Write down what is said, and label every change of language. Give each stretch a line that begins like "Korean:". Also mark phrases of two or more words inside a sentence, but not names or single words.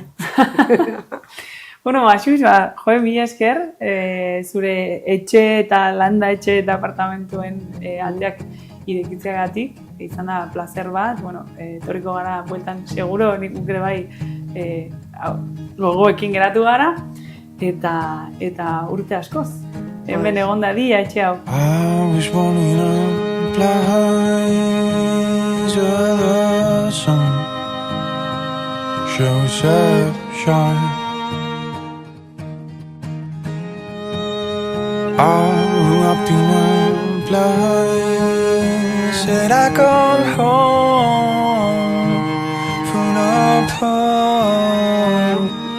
Basque: Bueno, Axus, mila esker, zure etxe eta landa etxe eta apartamentuen aldeak irekitzeagatik, izan da placer bat, etorriko gara bueltan seguro, nik ere bai gogoekin geratu gara, eta urte askoz. Hemen egon da dia, etxe hau.
English: I was running up blinds where the sun shows up shine. I'm up in a blind, said I gone home from the pub.